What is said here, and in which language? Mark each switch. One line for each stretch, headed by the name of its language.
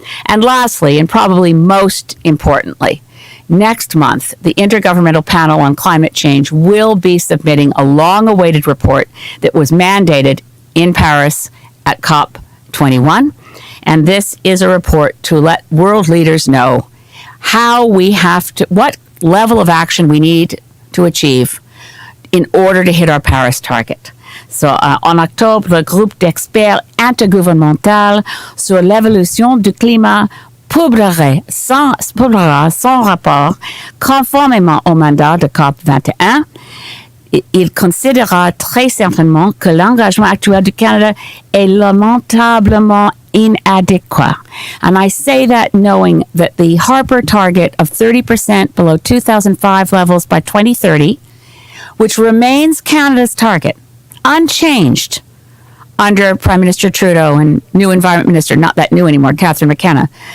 English: And lastly, and probably most importantly, next month, the Intergovernmental Panel on Climate Change will be submitting a long-awaited report that was mandated in Paris at COP21. And this is a report to let world leaders know how we have to, what level of action we need to achieve in order to hit our Paris target.
French: So, en octobre, le groupe d'experts intergouvernemental sur l'évolution du climat publiera son rapport conformément au mandat de COP21. Il considérera très certainement que l'engagement actuel du Canada est lamentablement inadequate.
English: And I say that knowing that the Harper target of 30% below 2005 levels by 2030, which remains Canada's target, unchanged under Prime Minister Trudeau and new Environment Minister, not that new anymore, Catherine McKenna.